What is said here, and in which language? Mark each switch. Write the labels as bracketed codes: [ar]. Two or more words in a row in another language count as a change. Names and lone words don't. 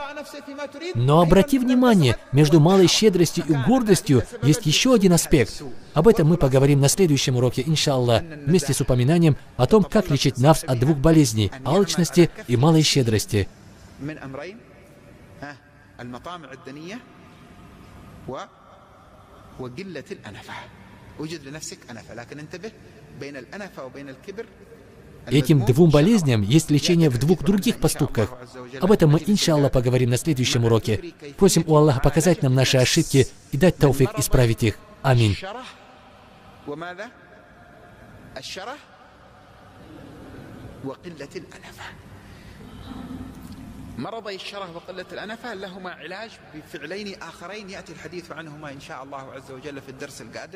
[ru] Но обрати внимание, между малой щедростью и гордостью есть еще один аспект. Об этом мы поговорим на следующем уроке, иншаллах, вместе с упоминанием о том, как лечить нафс от двух болезней – алчности и малой щедрости. [ar] المطامع الدنية وقلة الأنفة. وجد لنفسك أنفة، لكن انتبه بين الأنفة وبين الكبر. [ru] Этим двум болезням есть лечение в двух других поступках. Об этом мы, иншаллах, поговорим на следующем уроке. Просим у Аллаха показать нам наши ошибки и дать тауфик исправить их. Аминь. [ar] مرضي الشره وقلة الأنفة لهما علاج بفعلين آخرين يأتي الحديث عنهما إن شاء الله عز وجل في الدرس القادم.